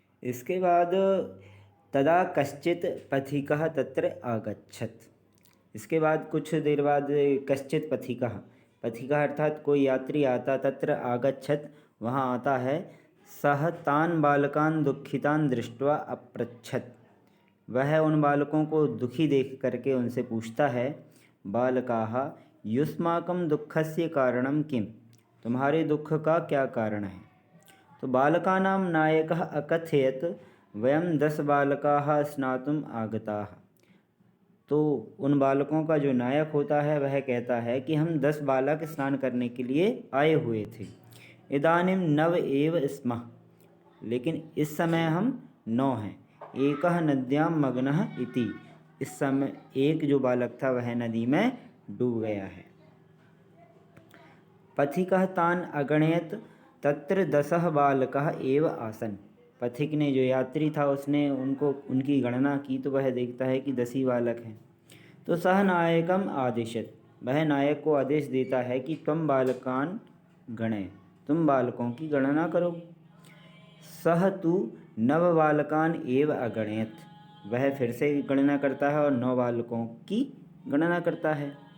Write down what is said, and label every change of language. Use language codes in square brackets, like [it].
[sa] इसके बाद तदा कश्चित् पथिकः तत्र आगच्छत्, [hi] इसके बाद कुछ देर बाद [sa] कश्चित् पथिकः, पथिकः [hi] अर्थात कोई यात्री आता, [sa] तत्र आगच्छत् [hi] वहाँ आता है। [sa] सः तान् बालकान् दुःखितान् दृष्ट्वा अपृच्छत्, [hi] वह उन बालकों को दुखी देख करके उनसे पूछता है, [sa] बालकाः युष्माकं दुःखस्य कारणं किम, [hi] तुम्हारे दुख का क्या कारण है। [sa] तो बालकानां नायकः अकथयत् वयं 10 बालकाः स्नातुम् आगताः। [hi] तो उन बालकों का जो नायक होता है वह कहता है कि हम 10 बालक स्नान करने के लिए आए हुए थे। [sa] इदानीं 9 एव स्मः, [hi] लेकिन इस समय हम 9 हैं। [sa] एकः नद्यां मग्नः इति, [hi] इस समय एक जो बालक था वह नदी में डूब गया है। [sa] पथिकः तान् अगणयत् तत्र 10 बालकाः एव आसन्। [hi] पथिक ने, जो यात्री था, उसने उनकी गणना की तो वह देखता है कि 10 ही बालक हैं। तो [sa] सह नायकम आदेशत, [hi] वह नायक को आदेश देता है कि [sa] त्वं बालकान् गणय, [hi] तुम बालकों की गणना करो। [sa] सह तु 9 बालकान् एव अगणयत्, [hi] वह फिर से गणना करता है और 9 बालकों की गणना करता है।